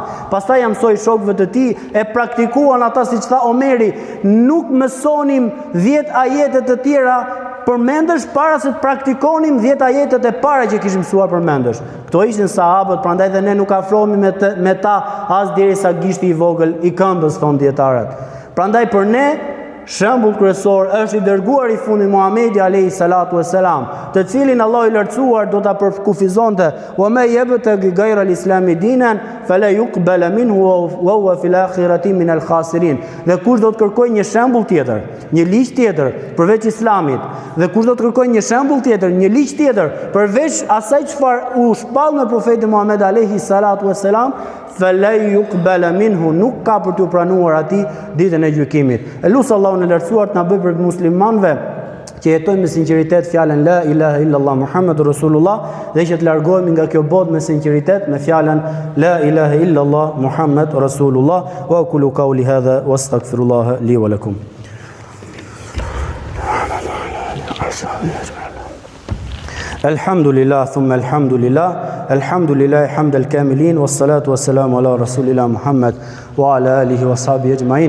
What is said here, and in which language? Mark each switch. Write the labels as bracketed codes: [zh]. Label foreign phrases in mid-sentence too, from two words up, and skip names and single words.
[sq] Pastaj ja mësoi shokëve të tij, e praktikuan ata siç tha Omeri, nuk mësonim 10 ajete të tjera përmendesh para se të praktikonim 10 ajetet e para që kishim mësuar përmendesh. Këto ishin sahabët, prandaj dhe ne nuk afrohemi me ta as derisa gishti i vogël i këmbës, thon dietarët. Prandaj për ne, shembull kryesor është i dërguar i fundit Muhamedi [ar] عليه الصلاة والسلام, [sq] të cilin Allah i lartësuar do ta përkufizonte: [ar] "وما يبتغ غير الإسلام دينا فلا يقبل منه وهو في الآخرة من الخاسرين." [sq] Dhe kush do të kërkojë një shembull tjetër, një ligj tjetër përveç Islamit, dhe kush do të kërkojë një shembull tjetër, një ligj tjetër përveç asaj çfarë u shpall në profetin Muhammed [ar] عليه الصلاة والسلام, فلا يقبل منه, [sq] nuk ka për t'u pranuar atij ditën e gjykimit. Elusi Allahun e lartësuar të na bëjë për muslimanëve që jetojnë me sinqeritet fjalën [ar] لا إله إلا الله محمد رسول الله, [sq] dhe që të largohemi nga kjo botë me sinqeritet me fjalën [ar] لا إله إلا الله محمد رسول الله. وأقول قولي هذا وأستغفر الله لي ولكم. الحمد لله ثم الحمد لله. الحمد لله حمد الكاملين والصلاة والسلام على رسول الله محمد وعلى آله وصحبه أجمعين.